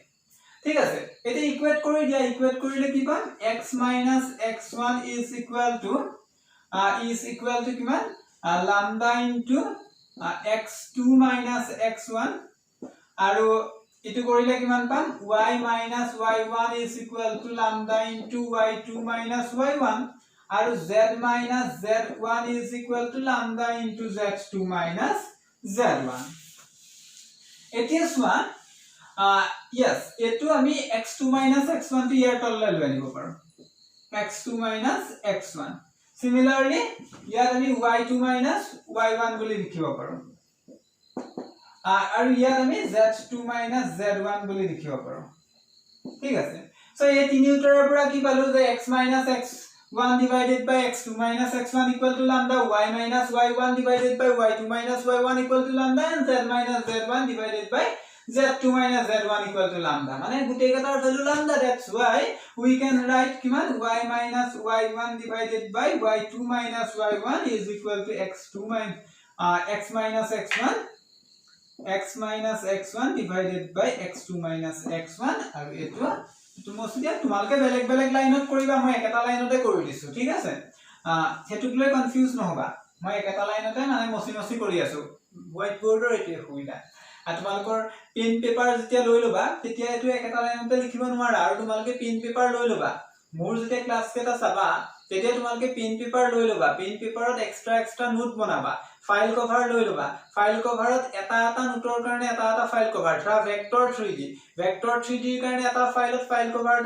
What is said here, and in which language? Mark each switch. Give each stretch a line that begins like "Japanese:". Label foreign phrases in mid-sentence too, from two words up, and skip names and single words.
Assamese: ঠিক আছে, এটা ইকুয়েট কৰি দিয়া, ইকুয়েট কৰিলে কি পাম
English: x minus x1 is equal to কিমান lambda into x2 minus x1,
Assamese: আৰু ইটো কৰিলে কিমান পাম
English: y minus y1 is equal to lambda into y2 minus y1, আৰু z minus z1 is equal to lambda into z2 minus z1।
Assamese: এতিয়া সোয়া yes এটো আমি
English: x2 minus x1
Assamese: টো ইয়াৰ তললৈ লৈ আনিব পাৰো,
English: x2 minus x1,
Assamese: similarly ইয়াত আমি
English: y2 minus y1
Assamese: বুলি লিখিব পাৰো, আৰু ইয়াত আমি
English: z2 minus z1
Assamese: বুলি লিখিব পাৰো। ঠিক আছে, সো এই তিনি উত্তৰৰ পৰা কি পালো যে
English: x minus x1 divided by x2 minus x1 equal to lambda, y minus y1 divided by y2 minus y1 equal to lambda, and z minus z1 divided by z2 minus z1 equal to lambda,
Assamese: মানে গুটেই কেটাৰ ভ্যালু
English: lambda, that's why we can write কিমান y minus y1 divided by y2 minus y1 is equal to x2 minus x minus x1 divided by x2 minus x1,
Assamese: আৰু এটো তুমসিয়া তোমালকে বেলেগ বেলেগ লাইনত কৰিবা, মই একটা লাইনতে কৰি দিছো। ঠিক আছে, হেতুক লৈ কনফিউজ নহবা, মই একটা লাইনতে মানে মসি কৰি আছো,
English: white board
Assamese: এতে সুবিধা। আৰু তোমালকৰ
English: pen paper
Assamese: যেতিয়া লৈ লবা তেতিয়া এটো একটা লাইনতে লিখিব নোৱাৰা, আৰু তোমালকে
English: pen paper
Assamese: লৈ লবা, মোৰ যেতিয়া ক্লাছ কেটা চাবা তেতিয়া তোমালোকে
English: pen paper
Assamese: লৈ লবা পেন পেপাৰত
English: extra note
Assamese: বনাবা
English: file cover
Assamese: লৈ লবা ফাইল কভাৰত এটা নোটৰ কাৰণে এটা
English: file cover
Assamese: ধৰা ভেক্টৰ 3D ৰ কাৰণে এটা ফাইলত
English: file cover
Assamese: এটা